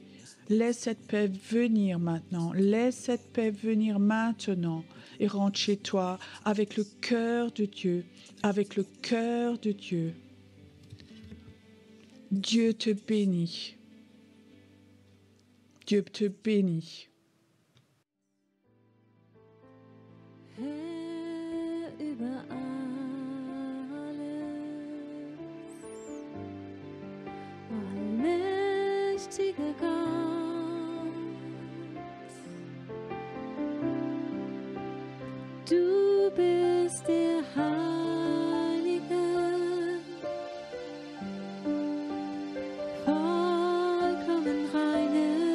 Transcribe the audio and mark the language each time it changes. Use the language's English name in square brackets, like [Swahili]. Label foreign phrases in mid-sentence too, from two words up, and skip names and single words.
[French] Laisse cette paix venir maintenant. Laisse cette paix venir maintenant. Et rentre chez toi avec le cœur de Dieu. Avec le cœur de Dieu. Dieu te bénit. Dieu te bénit. [German] Herr über alles, allmächtiger Gott, du bist der Heilige, vollkommen reine.